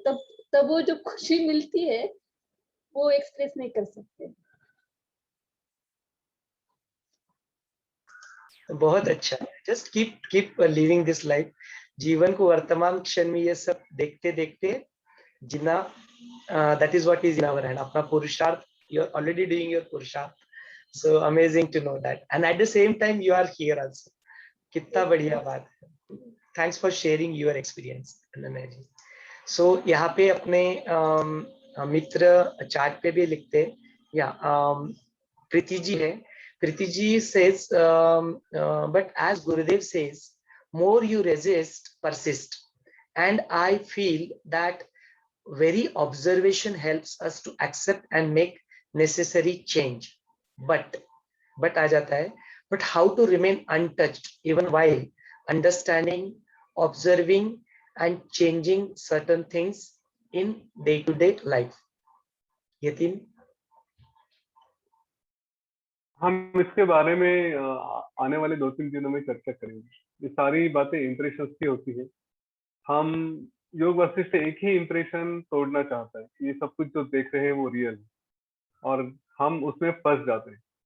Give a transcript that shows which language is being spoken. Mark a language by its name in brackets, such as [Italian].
[Hindi] तब वो जो खुशी मिलती है वो एक्सप्रेस नहीं कर सकते। बहुत अच्छा है। [English] Just keep living this life. [Hindi] जीवन को वर्तमान क्षण में ये सब देखते देखते जीना, [English] That is what is in our hand. [Hindi] अपना पुरुषार्थ [English] you're already doing your Purusharth. So amazing to know that. And at the same time, you are here also. [Hindi] कितना बढ़िया बात है. [English] Thanks for sharing your experience, Ananya ji. [Hindi] So यहाँ पे अपने मित्र chart पे भी लिखते हैं. या प्रीति जी है. [English] Preeti ji says, but as Gurudev says, more you resist, persist. And I feel that very observation helps us to accept and make necessary change. [Hindi] But आ जाता है. [English] But how to remain untouched even while understanding, observing and changing certain things in day-to-day life. [Hindi] Yatin. हम इसके बारे में आने वाले 2-3 दिनों में चर्चा करेंगे. ये सारी बातें इंप्रेशंस की होती है. हम योग वशिष्ठ एक ही इंप्रेशन तोड़ना चाहता है. ये सब कुछ जो देख रहे हैं वो रियल है और हम उसमें फंस जाते हैं.